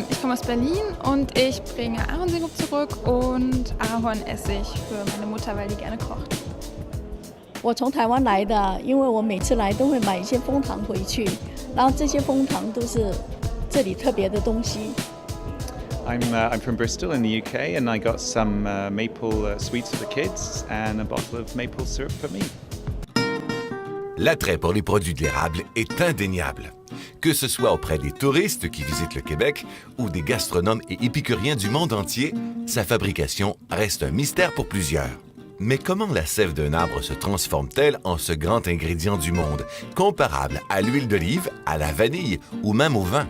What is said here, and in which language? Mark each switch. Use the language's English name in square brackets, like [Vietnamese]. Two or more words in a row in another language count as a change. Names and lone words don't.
[German] komme aus Berlin und ich bringe Ahornsirup zurück und Ahornessig für meine Mutter, weil die gerne kocht. [Chinese] 我从台湾来的，因为我每次来都会买一些枫糖回去，然后这些枫糖都是这里特别的东西。 [English] I'm from Bristol in the UK and I got some maple sweets for the kids and a bottle of maple syrup for me. [French] L'attrait pour les produits de l'érable est indéniable. Que ce soit auprès des touristes qui visitent le Québec ou des gastronomes et épicuriens du monde entier, sa fabrication reste un mystère pour plusieurs. Mais comment la sève d'un arbre se transforme-t-elle en ce grand ingrédient du monde, comparable à l'huile d'olive, à la vanille ou même au vin?